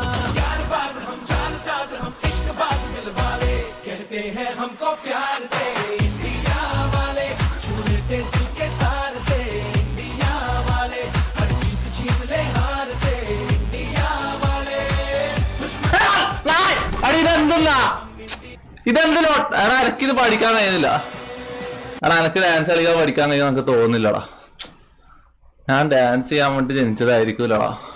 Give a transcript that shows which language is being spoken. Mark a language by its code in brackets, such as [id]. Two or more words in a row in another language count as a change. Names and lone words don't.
[hi] यारबाज़ हम, जालसाज़ हम, इश्क़बाज़ दिल वाले, कहते हैं हमको प्यार से इंडिया वाले, छू लेते दिल के तार से इंडिया वाले, हर जीत छीन ले हार से इंडिया वाले। [ml] ഇതെന്തിലോ എടാ എനിക്കിത് പഠിക്കാൻ കഴിയുന്നില്ല. എടാ എനിക്ക് ഡാൻസ് കളിക്കാൻ പഠിക്കാൻ കഴിയുന്ന എനിക്ക് തോന്നുന്നില്ലടാ. ഞാൻ ഡാൻസ് ചെയ്യാൻ വേണ്ടി ജനിച്ചതായിരിക്കൂലടാ.